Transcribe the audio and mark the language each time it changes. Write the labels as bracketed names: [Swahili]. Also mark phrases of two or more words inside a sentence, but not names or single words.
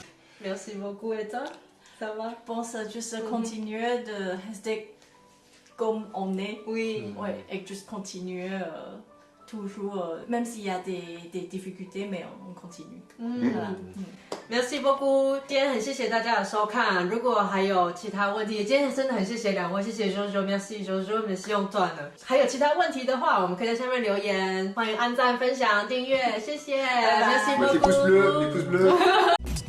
[French] Merci beaucoup, et toi, ça va? Je pense juste continuer de rester comme on est. Oui. Ouais, et juste continuer toujours, même s'il y a des difficultés, mais on continue. Voilà. Merci beaucoup， [Chinese] 今天很谢谢大家的收看。如果还有其他问题，今天真的很谢谢两位，谢谢 Jojo，merci Jojo，merci 用断了。还有其他问题的话，我们可以在下面留言，欢迎按赞、分享、订阅，谢谢， [French] merci beaucoup。 Les pouces bleus.